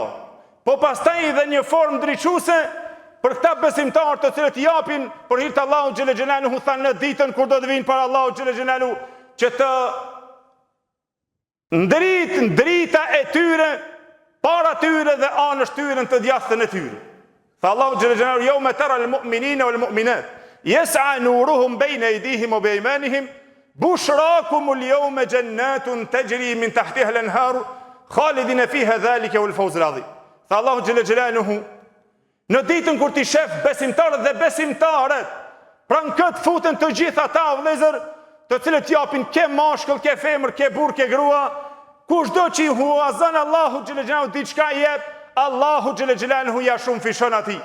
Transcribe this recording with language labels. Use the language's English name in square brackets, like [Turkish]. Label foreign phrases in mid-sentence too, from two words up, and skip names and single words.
[Albanian] Po pastaj edhe një formë ndriçuese për këta besimtarë të cilët japin për hir të Allahu xhallahu thanë në ditën kur do të vinë para Allahu xhallahu që të ndrita e tyre para tyre dhe anësh tyre të djathtën e tyre. Tha Allahu xhallahu [Arabic] يوم ترى المؤمنين والمؤمنات يسعى نورهم بين أيديهم وبأيمانهم بشراكم اليوم جنة تجري من تحتها الأنهار خالدين فيها ذلك والفوز العظيم. [Albanian] Tha Allahu xhallahu në ditën kur ti shef besimtarët dhe besimtarët, pra në këtë futen të gjitha ata vëllezër, të cilët japin ke mashkull, ke femër, ke burr, ke grua, kushdo që i huazon Allahu xhallahu diçka jep, Allahu xhallahu ja shumë fishon atij.